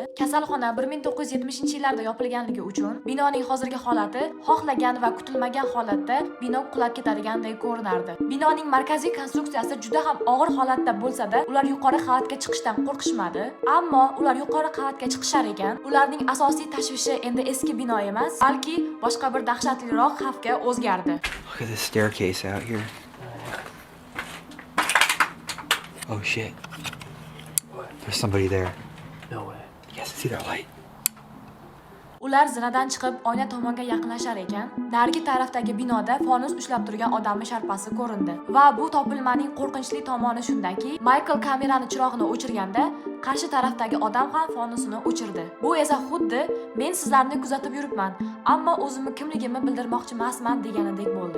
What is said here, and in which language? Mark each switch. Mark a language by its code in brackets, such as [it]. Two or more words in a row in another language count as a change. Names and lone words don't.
[uz] Kasalxona 1970-yillarda yopilganligi uchun binoning hozirgi holati xohlagan va kutilmagan holatda bino qulab ketadigandek ko'rinardi. Binoning markaziy konstruksiyasi juda ham og'ir holatda bo'lsa-da, ular yuqori qavatga chiqishdan qo'rqishmadi. Ammo ular yuqori qavatga chiqishar ekan, ularning asosiy tashvishi endi eski bino emas, balki boshqa bir dahshatliroq xavfga o'zgardi. [en] Look at this staircase out here. Oh shit. What? There's somebody there. No way. Yes, see that light? [uz] Ular zinadan chiqib oyna tomonga yaqinlashar ekan, narigi tarafdagi binoda fonus ushlab turgan odamning sharpasi ko'rindi. Va bu topilmaning qo'rqinchli tomoni shundaki, Michael kamerani chirog'ini o'chirganda, qarshi tarafdagi odam ham fonusini o'chirdi. Bu esa xuddi men sizlarni kuzatib yuribman, ammo o'zimni kimligimni bildirmoqchi emasman deganidek bo'ldi.